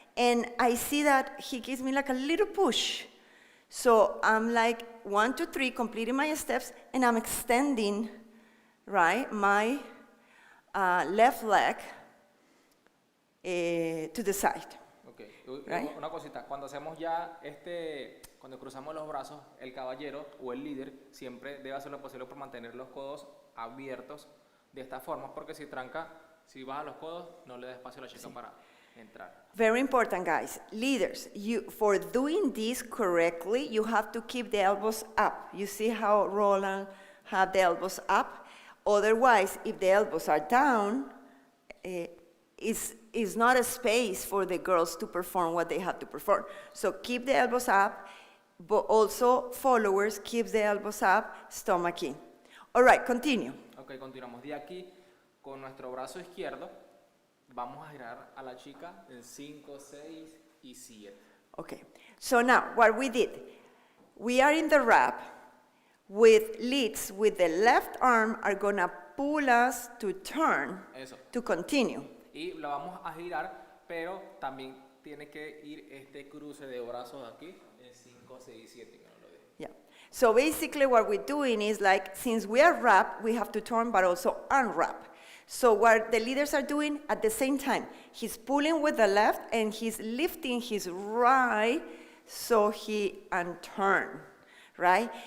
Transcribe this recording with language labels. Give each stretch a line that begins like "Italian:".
English: And I see that he gives me like a little push. So I'm like 1, 2, 3, completing my steps, and I'm extending, right, my left leg to the side. Okay. Right?
Spanish: Una cosita, cuando hacemos ya cuando cruzamos los brazos, el caballero o el líder siempre debe hacer lo posible por mantener los codos abiertos de esta forma, porque si baja los codos, no le da espacio a la chica para entrar.
English: Very important, guys. Leaders, for doing this correctly, you have to keep the elbows up. You see how Roland had the elbows up? Otherwise, if the elbows are down, is not a space for the girls to perform what they have to perform. So keep the elbows up, but also followers, keep the elbows up, stomach in. All right, continue.
Spanish: Ok, continuamos. De aquí, con nuestro brazo izquierdo, vamos a girar a la chica en 5, 6 y 7.
English: Okay, so now what we did, we are in the wrap with leads with the left arm are gonna pull us to turn
Spanish: Eso.
English: to continue.
Spanish: Y la vamos a girar, pero también tiene que ir este cruce de brazos aquí en 5, 6, 7. Que no lo deje.
English: Yeah. So basically what we're doing is like, since we are wrapped, we have to turn but also unwrap. So what the leaders are doing at the same time, he's pulling with the left and he's lifting his right so he unturn, right?